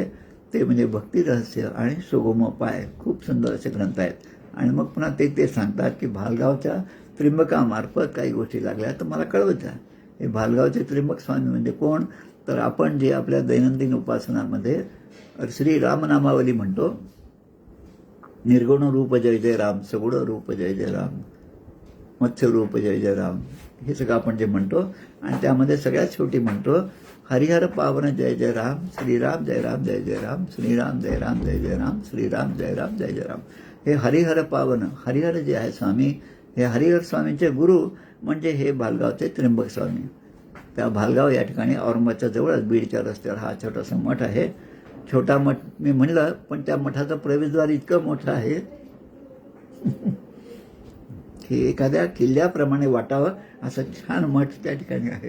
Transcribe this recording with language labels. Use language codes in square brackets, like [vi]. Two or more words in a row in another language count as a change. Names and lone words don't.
[mr] ते म्हणजे भक्ती रहस्य आणि सुगमोपाय, खूप सुंदर असे ग्रंथ आहेत. आणि मग पुन्हा ते सांगतात की भालगावच्या त्रिंबकामार्फत काही गोष्टी लागल्या तर मला कळवत जा. हे भालगावचे त्रिंबक स्वामी म्हणजे कोण, तर आपण जे आपल्या दैनंदिन उपासनामध्ये श्री रामनामावली म्हणतो, निर्गुण रूप जय जय राम, सगुण रूप जय जय राम, मत्स्य रूप जय जय राम, हे सगळं आपण जे म्हणतो आणि त्यामध्ये सगळ्यात शेवटी म्हणतो हरिहर पावन जय जय राम, श्रीराम जय राम जय जय राम, श्रीराम जय राम जय जय राम, श्रीराम जय राम जय जय राम. हे हरिहर पावन, हरिहर जे आहे स्वामी, हे हरिहर स्वामींचे गुरु म्हणजे हे भालगावचे त्र्यंबक स्वामी. त्या भालगाव या ठिकाणी औरंगाबादच्या जवळच बीडच्या रस्त्यावर हा छोटासा मठ आहे. छोटा मठ मी म्हणलं, पण त्या मठाचं प्रवेशद्वार इतकं मोठं आहे की एखाद्या किल्ल्याप्रमाणे वाटावं असं छान मठ त्या ठिकाणी आहे.